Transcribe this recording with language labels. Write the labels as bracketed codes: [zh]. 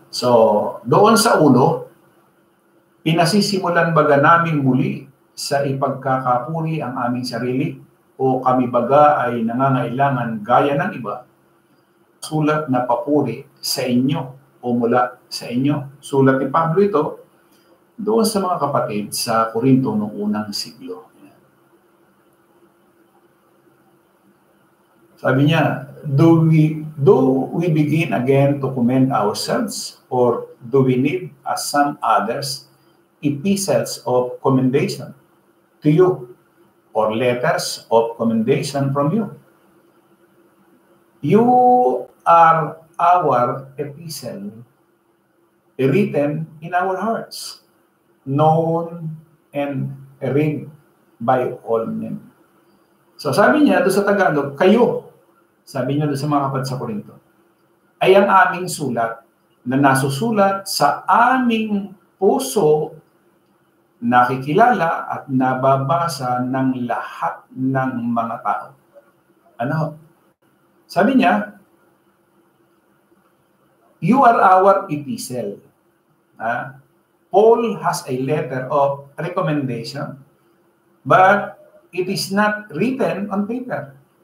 [tl] So, doon sa uno, pinasisimulan baga namin muli sa ipagkakapuri ang aming sarili o kami baga ay nangangailangan gaya ng iba, sulat na papuri sa inyo o mula sa inyo. Sulat ni Pablo ito doon sa mga kapatid sa Korinto noong unang siglo. Sabi niya, [en] do we begin again to commend ourselves, or do we need, as some others, epistles of commendation to you, or letters of commendation from you? You are our epistle, written in our hearts, known and read by all men. [tl] So sabi niya doon sa Tagalog, kayo, sabi niya doon sa mga kapatid sa Korinto, ay ang aming sulat na nasusulat sa aming puso, nakikilala at nababasa ng lahat ng mga tao. Sabi niya, [en] you are our epistle. Paul has a letter of recommendation, but it is not written on paper.